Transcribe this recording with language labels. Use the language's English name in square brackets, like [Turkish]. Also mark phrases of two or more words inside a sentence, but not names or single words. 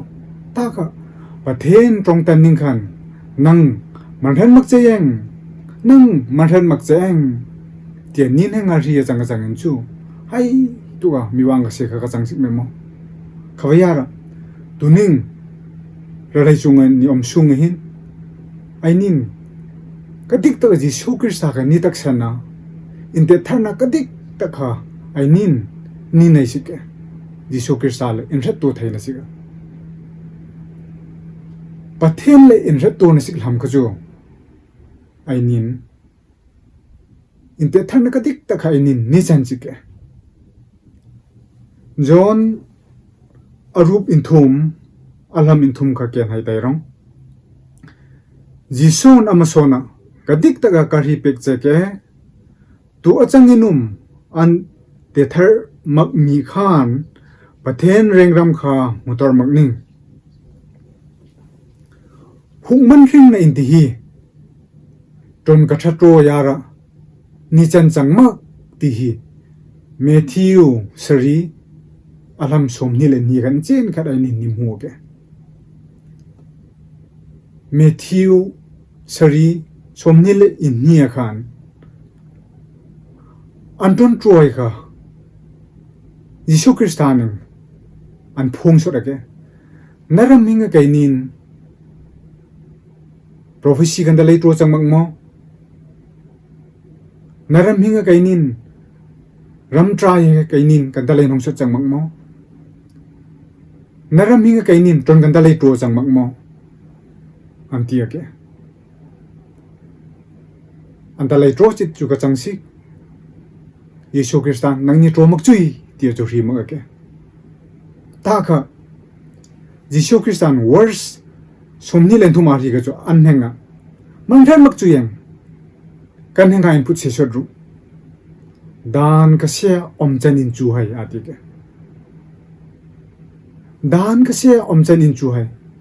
[Kom (India)] ta ka pathen tong tan ning khan nang man than mak cheyeng nang man than mak cheyeng tia nin hang a ri chang chang en chu hai tu ga mi wang ka se ka chang sik memo khawaya ra tuning ra lai chunga ni om sunga hin ainin kadik ta jisu krista ka ni tak sana inte tharna kadik takha ainin ni nai sike jisu krista le in rat to thaina sika pathen le in rat to na sik lam khajo ainin inte tharna kadik takha ainin ni chan sike john arup inthum alam inthum kha ken hai tai rong jisun amasona kadik taka kari pek cheke tu achanginum an te thar mak mi khan pathen rengram kha motor makning hungman ring na inti hi ton kathatro yara ni chan changma ti hi Matthew sari alam somni le ni gan chen khadai ni mu ke Matthew sari somni le in nia khan anton troy ka jisu kristanin an phung so rake naram hinga kainin prophecy kan dalai tro changmak mo naram hinga kainin ram trai kainin kan dalai nong so changmak mo naram hinga kainin ton kan dalai tro changmak mo antia ke antalai tro chit chu ka changsi Yesu Kristan nang ni tro mak chui tia cho ri mak ke ta kha Yesu Kristan words somni len thu ma ri ga cho an henga mang than mak chui yang kan henga input se shodru dan ka se om chanin chu hai ati ke dan ka se om chanin chu hai